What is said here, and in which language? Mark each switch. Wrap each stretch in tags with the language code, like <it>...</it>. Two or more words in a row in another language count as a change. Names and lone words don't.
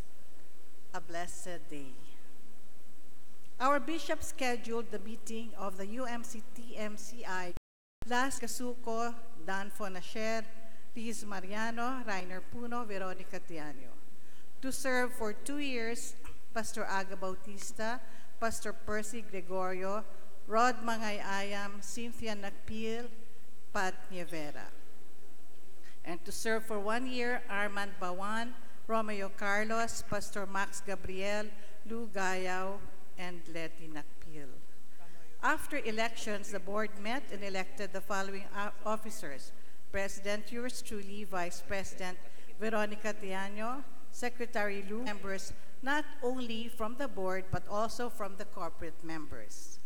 <en>A blessed day. Our bishop scheduled the meeting of the UMC-TMCI last Kasuko, Dan Fonasher, Liz Mariano, Rainer Puno, Veronica Tiano. To serve for 2 years, Pastor Aga Bautista, Pastor Percy Gregorio, Rod Mangayayam, Cynthia Nakpil, Pat Nievera. And to serve for 1 year, Armand Bawan, Romeo Carlos, Pastor Max Gabriel, Lou Gayao, and Letty Nakpil. After elections, the board met and elected the following officers: President yours truly, Vice President Veronica Tiano, Secretary Lou, members not only from the board but also from the corporate members.</en>